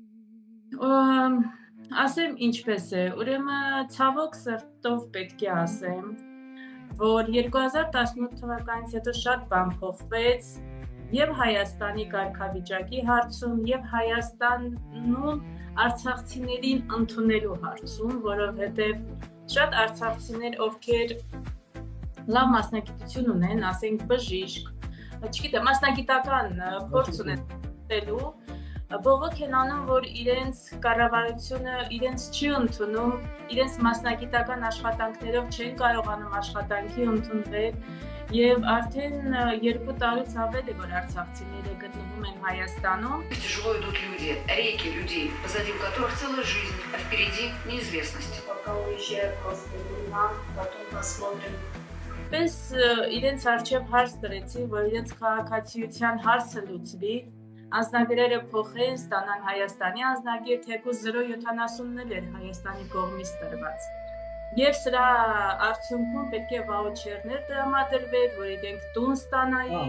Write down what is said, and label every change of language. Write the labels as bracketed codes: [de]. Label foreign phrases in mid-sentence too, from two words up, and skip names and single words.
[hy] Ասեմ ինչպես է, ուրեմն ցավոք սրտով պետք է ասեմ, որ 2018 թվականից հետո շատ բան փոխվեց եւ Հայաստանի կարգավիճակի հարցում եւ Հայաստանում արցախցիներին ընդունելու հարցում, որովհետեւ շատ արցախցիներ, ովքեր լավ մասնագիտություն ունեն, ասենք բժիշկ, չգիտեմ, մասնագիտական փորձ ունեն, Բողոք են անում, որ իրենց կառավարությունը իրենց չի ընդունում, իրենց մասնագիտական աշխատանքներով չեն կարողանում աշխատանքի ընդունվել եւ արդեն 2 տարուց ավել է, որ արցախցիները գտնվում են Հայաստանում։ [ru] Тяжело идут люди, реки людей, позади которых целая жизнь, а впереди неизвестность. Пока уезжают просто на, потом посмотрим. [hy] Պես իրենց արժև հարց դրեցի, որ իրենց քաղաքացիության հարցը լուծվի, անձնագրերը փոխեն, ստանան Հայաստանի անձնագիր, թեկուզ 0.70-ն էր Հայաստանի կողմից տրված։ Եվ սրա արդյունքում պետք է վաուչերներ տրամադրվեր, որ իրենք տուն ստանային։